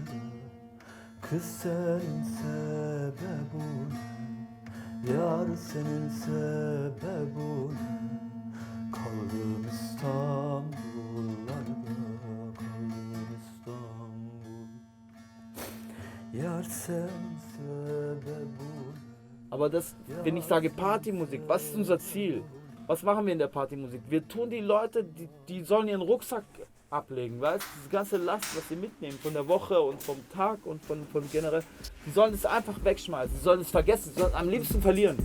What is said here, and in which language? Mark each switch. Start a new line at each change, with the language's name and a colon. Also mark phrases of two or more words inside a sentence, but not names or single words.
Turkish: Kız senin sebebun, yar senin sebebun. Kaldım İstanbullarda, kaldım İstanbul. Yar senin sebebun.
German: Aber das, wenn ich sage Partymusik, was ist unser Ziel? Was machen wir in der Partymusik? Wir tun die Leute, die sollen ihren Rucksack ablegen, weißt du? Diese ganze Last, was sie mitnehmen von der Woche und vom Tag und von generell, die sollen es einfach wegschmeißen, sie sollen es vergessen, sie sollen am liebsten verlieren.